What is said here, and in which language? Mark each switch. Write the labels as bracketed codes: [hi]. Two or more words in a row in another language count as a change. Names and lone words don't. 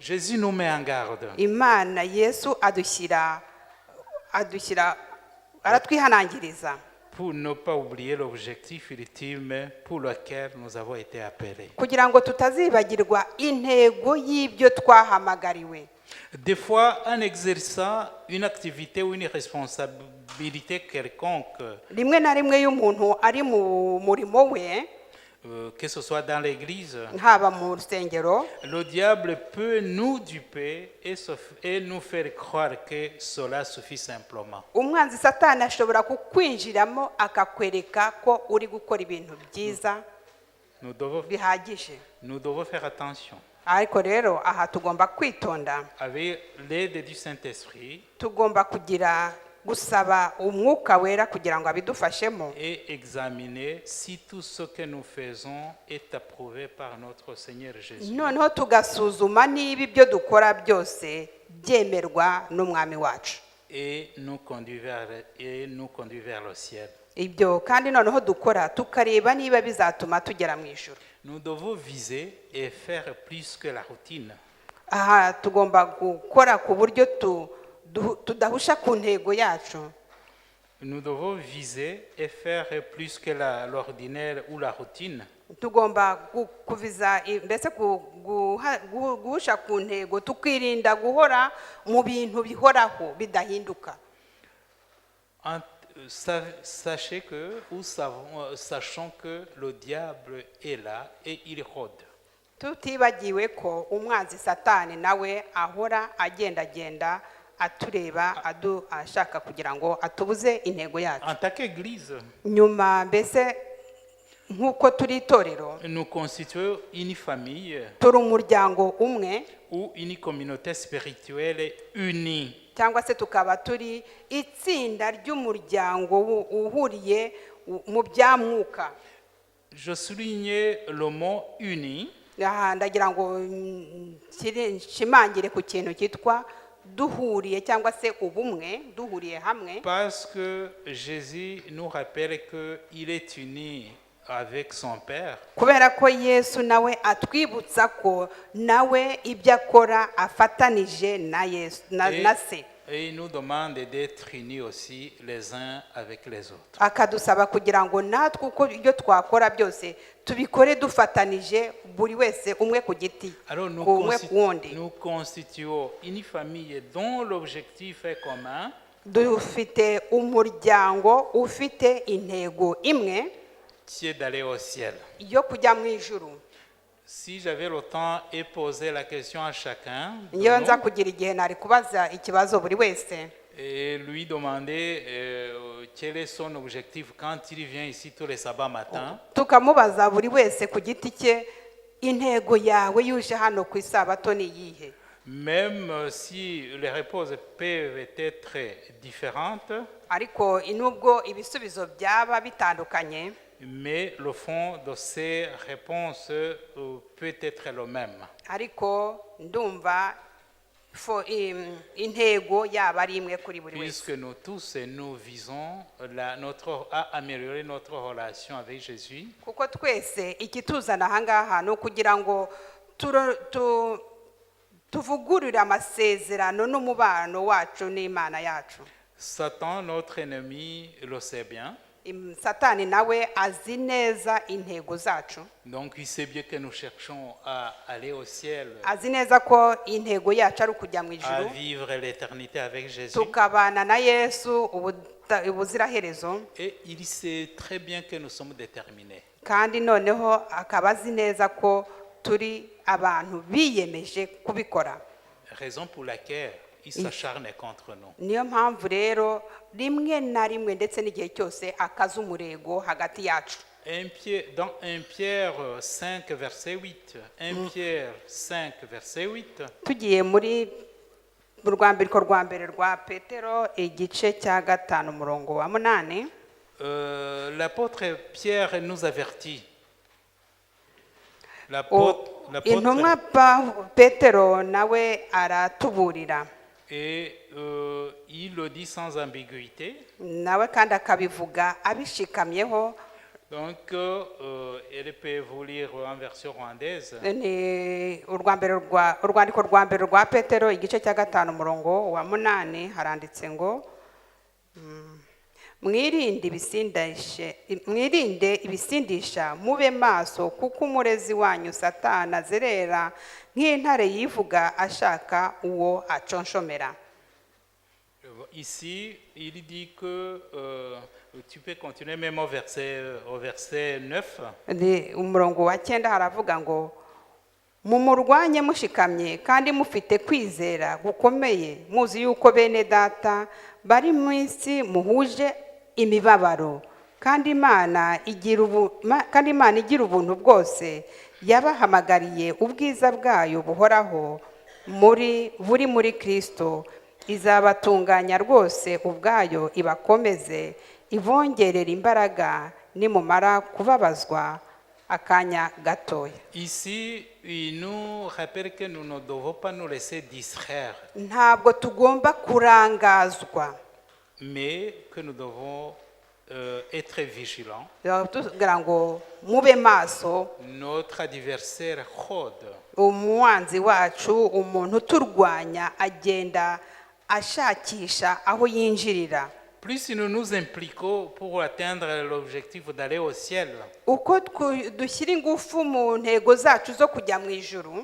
[fr] Jésus nous met en garde. [rw] Imana Yesu aratwihanangiriza [fr] Pour ne pas oublier l'objectif ultime pour lequel nous avons été appelés. [rw] kugira ngo tutazibagirwa intego y'ibyo twahamagariwe. [fr] Des fois, en exerçant une activité ou une responsabilité quelconque, [rw] rimwe na rimwe iyo umuntu ari mu murimo we, [fr] que ce soit dans l'église, [rw] haba mu rusengero, [fr] le diable peut nous duper et nous faire croire que cela suffit simplement. [rw] umwanzi satani ashobora kukwinjiramo akakwereka ko uri gukora ibintu byiza [fr] Nous devons faire attention. [rw] ariko rero aha tugomba kwitonda, [fr] Avec l'aide du Saint-Esprit, [rw] tugomba gusaba umwuka wera kugira ngo abidufashemo [fr] et examiner si tout ce que nous faisons est approuvé par notre Seigneur Jésus. [rw] noneho tugasuzuma niba ibyo dukora byose byemerwa n'umwami wacu, [fr] Et nous conduire vers le ciel. [rw] ibyo kandi noneho dukora tukareba niba bizatuma tugera mu ijuru. [fr] Nous devons viser et faire plus que la routine. [rw] aha tugomba gukora ku buryo tudahusha ku ntego yacu. [fr] Nous devons viser et faire plus que l'ordinaire ou la routine. [rw] tugomba kuviza mbese guhusha ku ntego, tukirinda guhora mu bintu bihoraho bidahinduka. [fr] Sachons que le diable est là et il rôde. [rw] tutibagiwe ko umwanzi satani nawe ahora agendagenda atureba ashaka kugira ngo atubuze intego yacu. [fr] En tant qu'Église, [rw] nyuma mbese nk'uko turi itorero, [fr] nous constituons une famille [rw] turi umuryango umwe [fr] ou une communauté spirituelle unie. [rw] cyangwa se tukaba turi itsinda ry'umuryango uhuriye mu bya mwuka. [fr] Je souligne le mot uni [rw] aha ndagira ngo nshimangire ku kintu cyitwa duhuriye cyangwa se ubumwe, duhuriye hamwe, [fr] parce que Jésus nous rappelle qu'il est uni avec son Père. [rw] kubera ko Yesu nawe atwibutsa ko nawe ibyo akora afatanije na Yesu na se. [fr] Et il nous demande d'être unis aussi les uns avec les autres. [rw] akadusaba kugira ngo natwe uko ibyo twakora byose tubikore dufatanije, buri wese umwe ku giti, [fr] Alors [rw] umwe ku wundi. [fr] nous constituons une famille dont l'objectif est commun, [rw] dufite umuryango ufite intego imwe [fr] qui est d'aller au ciel. [rw] yo kujya mu ijuru. [fr] Si j'avais le temps et poser la question à chacun de [rw] iyo nza [fr] nous, [rw] kugira igihe nari kubaza ikibazo buri wese [fr] et lui demander quel est son objectif quand il vient ici tous les sabbats matins, [rw] tukamubaza buri wese ku giti cye, intego yawe yuje hano ku isabato ni iyihe? [fr] même si les réponses peuvent être différentes, [rw] ariko nubwo ibisubizo byaba bitandukanye, [fr] mais le fond de ces réponses peut être le même. [rw] ariko ndumva intego yaba ari imwe kuri buri wese. [fr] Puisque nous tous, nous visons à améliorer notre relation avec Jésus, [rw] kuko twese ikituzana aha ngaha ni ukugira ngo tuvugurure amasezerano n'umubano wacu n'Imana yacu. [fr] Satan, notre ennemi, le sait bien. [rw] Satani nawe azi neza intego zacu. [fr] Donc il sait bien que nous cherchons à aller au ciel, [rw] azi neza ko intego yacu ari ukujya mu [fr] à [rw] ijuru, [fr] vivre l'éternité avec Jésus. [rw] tukabana na Yesu ubuziraherezo, [fr] Et il sait très bien que nous sommes déterminés. [rw] kandi noneho akaba azi neza ko turi abantu biyemeje kubikora. [fr] Raison pour laquelle il s'acharne contre nous. [rw] Niyo mpamvu rero rimwe na rimwe ndetse n'igihe cyose akaza umurego hagati yacu. [fr] Dans 1 Pierre 5, verset 8. 1 Pierre 5, verset 8. [rw] Tugiye muri mu rwambiko rwa mbere rwa Petero igice cya 5 umurongo wa 8. [fr] L'apôtre Pierre nous avertit. [rw] Intumwa Petero nawe aratuburira. [fr] Et il le dit sans ambiguïté. [rw] Nawe kandi akabivuga abishikamyeho. [fr] Donc, elle peut vous lire en version rwandaise. [rw] Ni urwandiko rwa mbere rwa Petero igice cya 5 umurongo wa 8 haranditse ngo mwirinde ibisindisha mube maso kuko umurezi wanyu Satani azerera nk'intare yivuga ashaka uwo aconshomera. [fr] Ici, il dit que tu peux continuer même au verset 9. [rw] Umurongo wa 9 haravuga ngo mumurwanye mushikamye kandi mufite kwizera gukomeye muzi yuko bene data bari mu isi muhuje imibabaro kandi Imana igira ubuntu bwose yabahamagariye ubwiza bwayo buhoraho muri Kristo izabatunganya rwose ubwayo ibakomeze ibongerera imbaraga nimumara kubabazwa akanya gatoya. [fr] Ici, il nous rappelle que nous ne devons pas nous laisser distraire. [rw] Ntabwo tugomba kurangazwa. [fr] Mais que nous devons être vigilants. [rw] Tugira ngo mube maso. [fr] Notre adversaire rôde. [rw] Umwanzi wacu umuntu turwanya agenda ashakisha aho yinjirira. [fr] Plus nous nous impliquons pour atteindre l'objectif d'aller au ciel, [rw] uko dushyira ingufu mu ntego zacu zo kujya mu ijuru,